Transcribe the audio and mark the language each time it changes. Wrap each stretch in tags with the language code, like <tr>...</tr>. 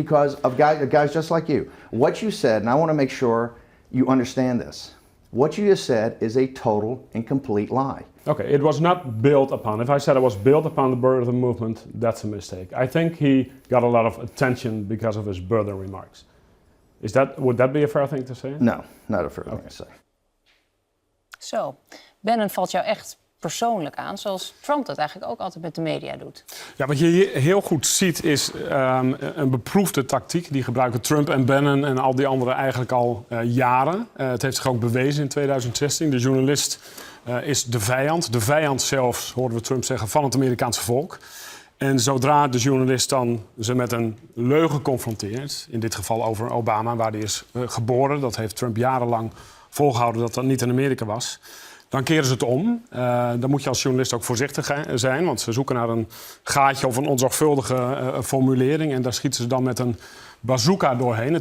<en>Because of guys just like you. What you said, and I want to make sure you understand this, what you just said is a total and complete lie. Okay, it was not built upon. If I said it was built upon the birther movement, that's a mistake. I think he got a lot of attention because of his birther remarks. Would that be a fair thing to say? No, not a fair thing to say.</en> <nl>Zo, Bannon valt jou echt persoonlijk aan, zoals Trump dat eigenlijk ook altijd met de media doet. Ja, wat je hier heel goed ziet is een beproefde tactiek. Die gebruiken Trump en Bannon en al die anderen eigenlijk al jaren. Het heeft zich ook bewezen in 2016. De journalist is de vijand. De vijand zelfs, hoorden we Trump zeggen, van het Amerikaanse volk. En zodra de journalist dan ze met een leugen confronteert, in dit geval over Obama, waar hij is geboren, dat heeft Trump jarenlang volgehouden dat dat niet in Amerika was, dan keren ze het om. Dan moet je als journalist ook voorzichtig zijn, want ze zoeken naar een gaatje of een onzorgvuldige formulering en daar schieten ze dan met een bazooka doorheen.</nl>